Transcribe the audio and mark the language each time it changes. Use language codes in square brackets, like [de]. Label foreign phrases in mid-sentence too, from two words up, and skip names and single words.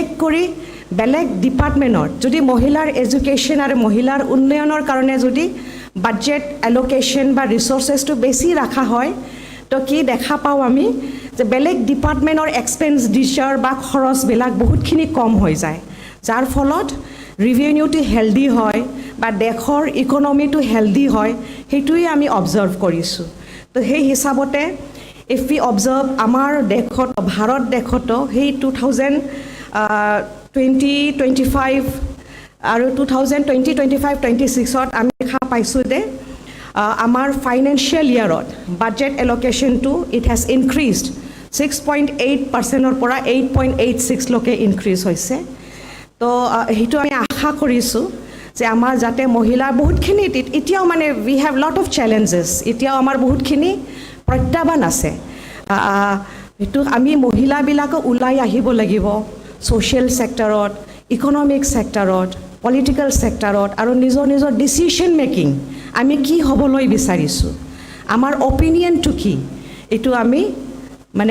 [as] কৰি বেলেগ ডিপাৰ্টমেন্টৰ যদি মহিলাৰ এডুকেশন আৰু মহিলাৰ উন্নয়নৰ কাৰণে যদি [en] budget allocation [as] বা ৰিসোৰ্সেসটো বেছি ৰাখা হয় তো কি দেখা পাও আমি যে বেলেগ ডিপাৰ্টমেন্টৰ এক্সপেন্ডিচাৰ বা খৰচবিলাক বহুতখিনি কম হৈ যায় যাৰ ফলত ৰেভিনিউটো হেলদি হয় বা দেশৰ ইকোনমিটো হেলদি হয় হেতুই আমি অবজাৰ্ভ কৰিছো তো সেই হিচাপতে [en] if we observe [as] আমাৰ দেশত ভাৰত দেশত সেই 2025 আৰু 2025-26ত আমি দেখা পাইছো যে আমাৰ ফাইনান্সিয়েল ইয়াৰত বাজেট এলোকেশনটো [en] it has increased [as] 6.8%ৰ পৰা 8.86 লকে ইনক্ৰিজ হৈছে তো হেতু আমি আশা কৰিছো যে আমাৰ যাতে মহিলা বহুতখিনি এতিয়াও মানে [en] we have lot of challenges [as] এতিয়াও আমাৰ বহুতখিনি প্ৰত্যাহ্বান আছে হেতু আমি মহিলাবিলাক উলাই আহিব লাগিব সোশ্যাল সেক্টৰত ইকোনমিক সেক্টৰত পলিটিক্যাল সেক্টৰত আৰু নিজৰ [en] decision making [as] আমি কি হবলৈ বিচাৰিছো আমাৰ অপিনিয়নটো কি এটো আমি মানে